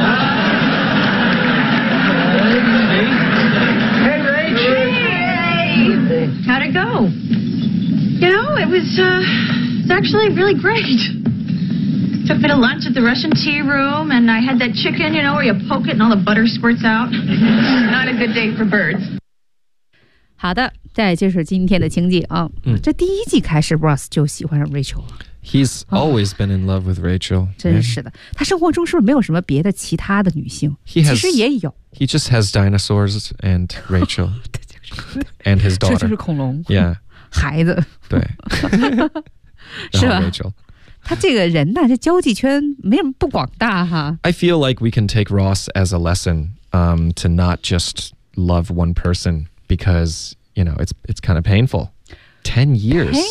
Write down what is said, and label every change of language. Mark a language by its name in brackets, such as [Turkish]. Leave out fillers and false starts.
[English] Hey, Rachel. Hey! How'd it go? It was actually really great. Took me to lunch at the Russian tea room, and I had that chicken, you know, where you poke it and all the butter squirts out. Not a good day for birds. [Chinese] 好的，这就是今天的情景啊。这第一季开始 ，Ross 就喜欢上 Rachel 了。 [English] He's always been in love with Rachel. [Chinese] 真是的，他生活中是不是没有什么别的其他的女性？ [English] He has, [Chinese] 其实也有。 [English] He just has dinosaurs and Rachel and his daughter. [Chinese] 这就是恐龙。 [English] Yeah. [Chinese] 孩子对是吧他这个人呢这交际圈没什么不广大哈 [English] I feel like we can take Ross as a lesson to not just love one person because you know it's kind of painful 10 years